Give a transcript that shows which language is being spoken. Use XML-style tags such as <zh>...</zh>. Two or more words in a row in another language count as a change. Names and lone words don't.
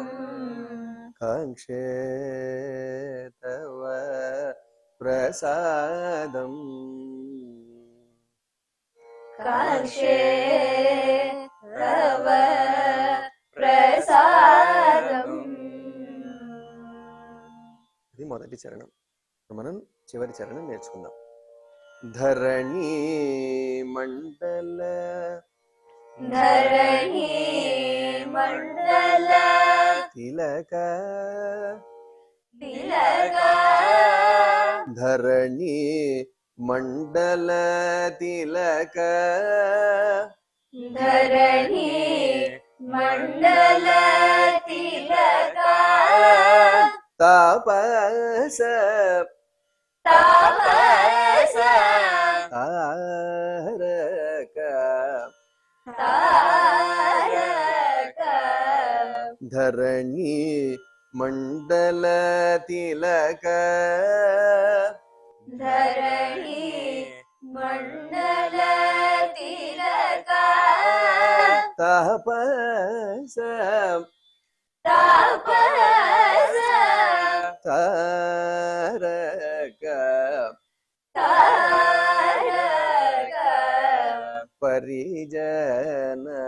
<sa>काङ्क्षे तव प्रसादम् काङ्क्षे तव प्रसादम्</sa> <te>ఇది మొదటి చరణం. మనం చివరి చరణం నేర్చుకుందాం.</te> <sa>ధరణి మండల धरणी मण्डल తిలక तिलक ధరణి మండల తిలక धरणी मण्डल तिलक तापस तापस तारक तारक धरणी मंडल तिलक धरणी मण्डल तिलक तापस तापस तारक तारक परिजन</sa>